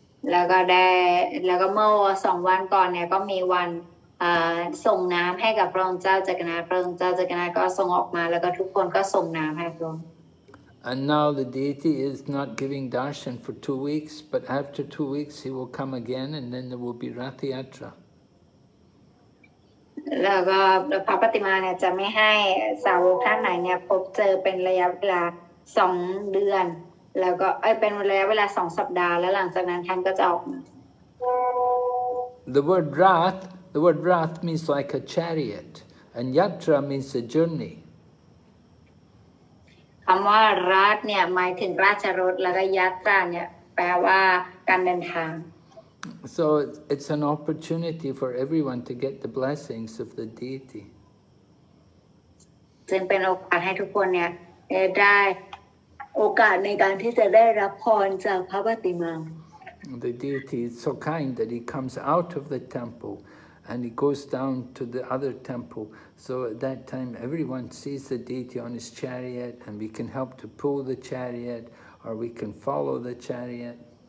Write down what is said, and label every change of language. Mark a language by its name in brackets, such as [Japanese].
[Thai] แล้วก็เมื่อ2 วันก่อนเนี่ยก็มีวันส่งน้ำให้กับพระองค์เจ้าจักรนาถพระองค์เจ้าจักรนาถก็ส่งออกมาแล้วก็ทุกคนก็ส่งน้ำให้พระองค์ [English] And now the deity is not giving darshan for 2 weeks, but after 2 weeks he will come again, and then there will be Rath Yatra. [Thai] แล้วก็พระปฏิมาเนี่ยจะไม่ให้สาวกท่านไหนเนี่ยพบเจอเป็นระยะเวลา2 เดือนแล้วก็เป็นระยะเวลา2 สัปดาห์แล้วหลังจากนั้นท่านก็จะออกมา [English] The word Rath means like a chariot, and Yatra means a journey. [Thai] คำว่ารัฐเนี่ยหมายถึงราชรถแล้วก็ยัตราเนี่ยแปลว่าการเดินทาง [English] So it's an opportunity for everyone to get the blessings of the deity. [Thai] ซึ่งเป็นโอกาสให้ทุกคนเนี่ยได้โอกาสในการที่จะได้รับพรจากพระปฏิมา [English] The deity is so kind that he comes out of the temple and he goes down to the other temple. So at that time, everyone sees the deity on his chariot, and we can help to pull the chariot, or we can follow the chariot.